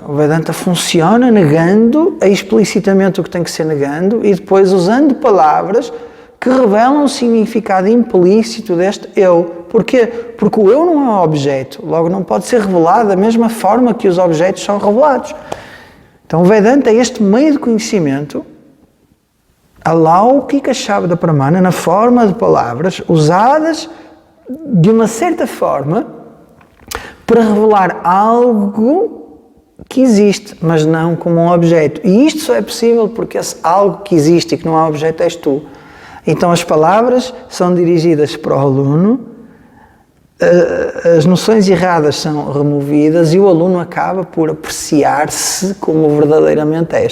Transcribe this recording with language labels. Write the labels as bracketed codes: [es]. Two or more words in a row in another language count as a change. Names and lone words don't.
[pt] O Vedanta funciona negando explicitamente o que tem que ser negando e depois usando palavras que revelam o significado implícito deste eu. Porquê? Porque o eu não é um objeto, logo não pode ser revelado da mesma forma que os objetos são revelados. Então o Vedanta é este meio de conhecimento, [sa] alaukika shabda pramana, [pt] na forma de palavras usadas de uma certa forma para revelar algo que existe, mas não como um objeto. E isto só é possível porque esse algo que existe e que não é objeto és tu. Então as palavras são dirigidas para o aluno, as noções erradas são removidas e o aluno acaba por apreciar-se como verdadeiramente é.